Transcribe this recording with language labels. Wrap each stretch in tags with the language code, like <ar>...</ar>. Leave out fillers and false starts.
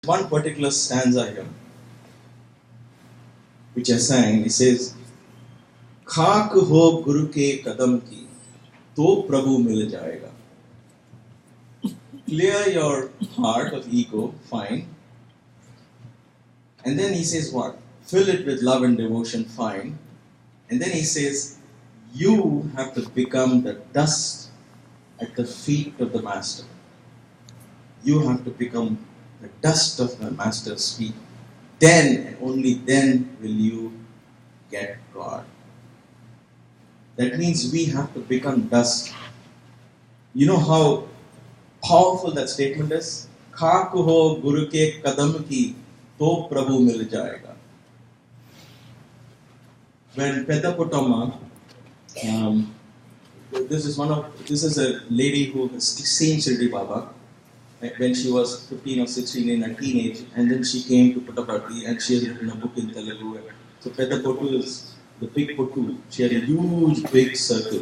<en>one particular stanza here, which I sang. It says,</en> <hi>"खाक हो गुरु के कदम की, तो प्रभु मिल जाएगा."</hi> <en>Clear your heart of ego, fine. And then he says what? Fill it with love and devotion, fine. And then he says, you have to become the dust at the feet of the Master. You have to become the dust of the Master's feet. Then and only then will you get God. That means we have to become dust. You know how powerful that statement is?</en> <hi>खाक हो गुरु के कदम की, तो प्रभु मिल जाएगा.</hi> <en>When Pedaputama, this is a lady who has seen Shirdi Baba when she was 15 or 16 in her teenage, and then she came to Puttaparthi and she has written a book in Telugu. So Pedaputtu is the big Puttu. She had a huge big circle.</en>